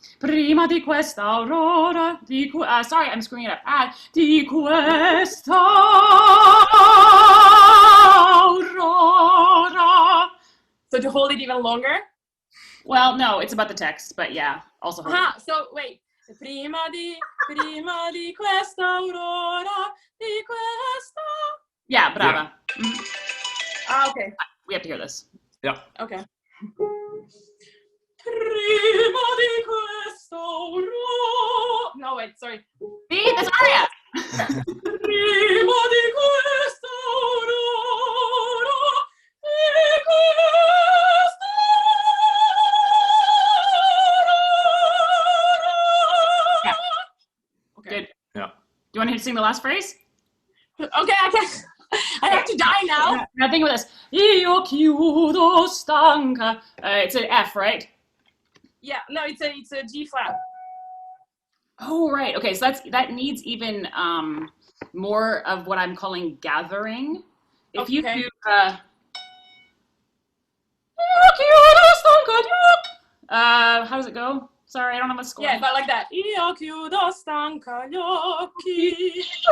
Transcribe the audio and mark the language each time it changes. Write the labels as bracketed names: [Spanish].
[Italian] Prima di questa aurora, [English] sorry, I'm screwing it up. [Italian] Di questa aurora. [English] So to hold it even longer? Well, no, it's about the text, but yeah, also hold it. So wait. [Italian] Prima di questa aurora, di questa. [English] Yeah, brava. Yeah. Mm-hmm. Okay. We have to hear this. Yeah. Okay. [Italian] prima di questa aurora. [English] No, wait, sorry. See, that's aria. [Italian] Prima di questa aurora, di questa aurora. [English] Yeah. Okay. Good. Yeah. Do you want to sing the last phrase? Okay, I can't. I have to die now. Now think about this. [Italian] Io chiudo stanca. [English] It's an F, right? Yeah, no, it's a G flat. Oh, right. Okay, so that needs even more of what I'm calling gathering. If you Okay. do [Italian] Io chiudo stanca, [English] how does it go? Sorry, I don't have a score. Yeah, but like that. [Italian] Io chiudo stanca gli occhi.